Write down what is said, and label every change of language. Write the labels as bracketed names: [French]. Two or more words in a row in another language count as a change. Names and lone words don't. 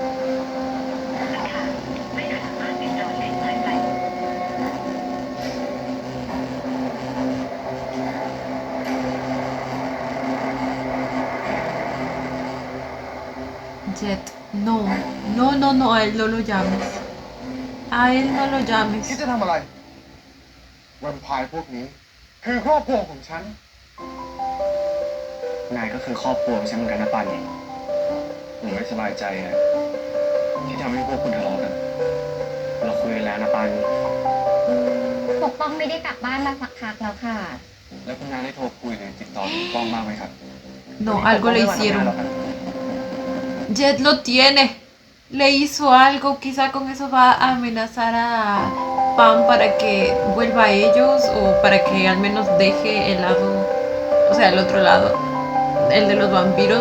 [Spanish] Jet, no, no, no, no, a él no lo llames. A él no lo คิด llames. [Thai] จะทำอะไรแวมไพร์พวกนี้ คือครอบครัวของฉัน นายก็คือครอบครัวของฉันเหมือนกันนะปัน ผมไม่สบายใจนะ ที่ทำให้พวกคุณทะเลาะกัน เราคุยกันแล้วนะปัน ปกป้องไม่ได้กลับบ้านมาสักพักแล้วค่ะ แล้วคุณนายได้โทรคุยหรือติดต่อถึงป้องบ้างไหมครับ [Spanish] No, algo le hicieron. Jet lo tiene. Le hizo algo, quizá con eso va a amenazar a Pam para que vuelva a ellos o para que al menos deje el lado, o sea, el otro lado, el de los vampiros.